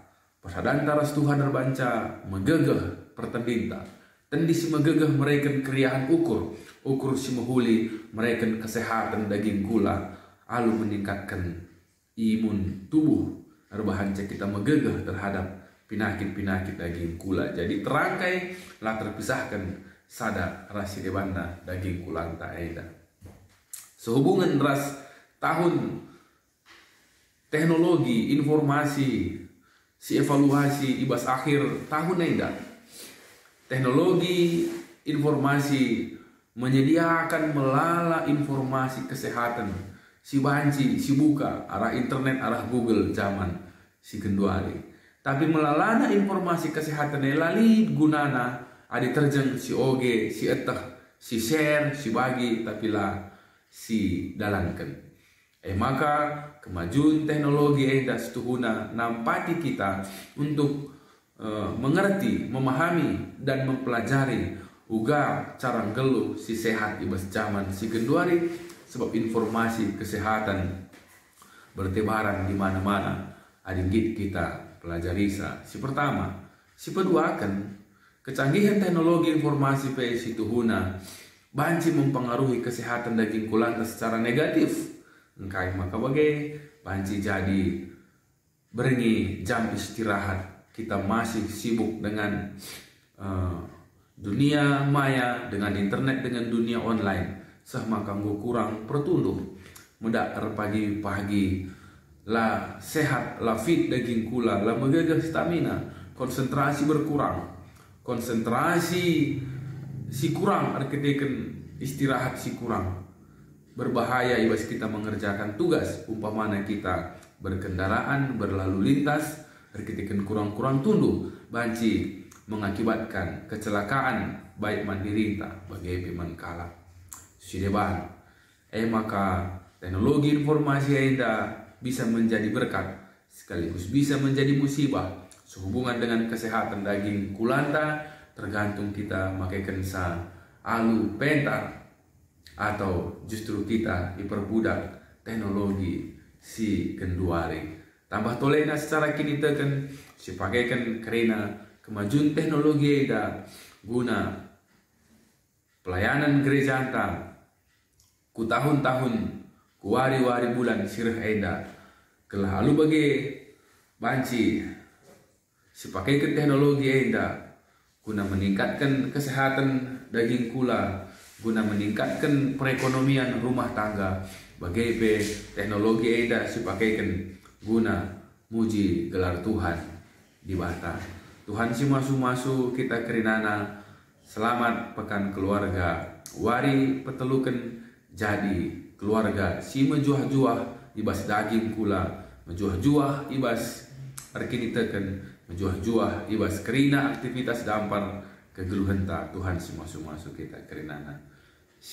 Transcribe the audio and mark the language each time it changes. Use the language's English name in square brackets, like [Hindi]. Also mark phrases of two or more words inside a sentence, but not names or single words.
[Batak Karo] Persadaan taras Tuhan terbanca megegeh pertendinta. Tendi si megegeh mereken keriahan ukur si mehuli mereken kesehatan daging gula, alu [Indonesian] meningkatkan imun tubuh. [Batak Karo] Arbahanca kita megegeh [Indonesian] terhadap penyakit-penyakit [Batak Karo] daging gula. Jadi terangkai lah terpisahkan sada rasi debanda daging kulanta aida. Sehubungan ras tahun [Indonesian] teknologi informasi [Batak Karo] si evaluasi ibas akhir tahun aida. [Indonesian] Teknologi informasi menyediakan melala informasi kesehatan [Batak Karo] si banci si buka arah internet arah Google zaman si genduari. Tapi melalana informasi kesehatan lali gunana adi terjeng si oge si etah si share si bagi tapi lah si dalankan. Maka kemajuan teknologi eda setuhuna nampati kita [Indonesian] untuk mengerti, memahami dan mempelajari [Batak Karo] uga cara geluh si sehat ibas zaman si genduari, [Indonesian] sebab informasi kesehatan bertebaran di mana-mana. [Batak Karo] Adinggit kita pelajari si pertama, si kedua akan [Indonesian] kecanggihan teknologi informasi [Batak Karo] pe si tuhuna banci [Indonesian] mempengaruhi kesehatan [Batak Karo] daging kulanta [Indonesian] secara negatif. [Batak Karo] Engkai maka bagai banci jadi berengi [Indonesian] jam istirahat kita masih sibuk dengan dunia maya, dengan internet, dengan dunia online. [Batak Karo] Sah maka kurang pertunduh muda pagi-pagi lah sehat, lah fit daging kula, lah megagah stamina, [Indonesian] konsentrasi berkurang, [Batak Karo] konsentrasi si kurang, arkiteken istirahat si kurang. [Indonesian] Berbahaya ibas kita mengerjakan tugas, umpamana kita berkendaraan, berlalu lintas, [Batak Karo] arkiteken kurang-kurang tunduh, banci [Indonesian] mengakibatkan kecelakaan [Batak Karo] baik mandirita bagai peman kala. [Indonesian] Sideban. Maka teknologi informasi enda bisa menjadi berkat sekaligus bisa menjadi musibah sehubungan dengan kesehatan daging kulanta, tergantung kita makaikan sa alu pentar atau justru kita diperbudak teknologi si genduari. [Batak Karo] Tambah tolena secara kini tekan si pakaikan karena kemajuan teknologi eda guna pelayanan gereja anta ku tahun-tahun ku wari-wari bulan sirah eda kelah alu bagi banci si pakaikan teknologi eda guna meningkatkan kesehatan daging kula, guna [Indonesian] meningkatkan perekonomian rumah tangga. [Batak Karo] Bagai teknologi eda si pakaikan guna muji gelar Tuhan di bata. Tuhan si masu-masu kita kerinana. Selamat pekan keluarga. Wari petelukan jadi keluarga si menjuah-juah ibas daging kula, menjuah-juah ibas arkiniteken, menjuah-juah ibas kerina aktivitas dampar kegeluhan ta Tuhan si masu-masu kita kerinana.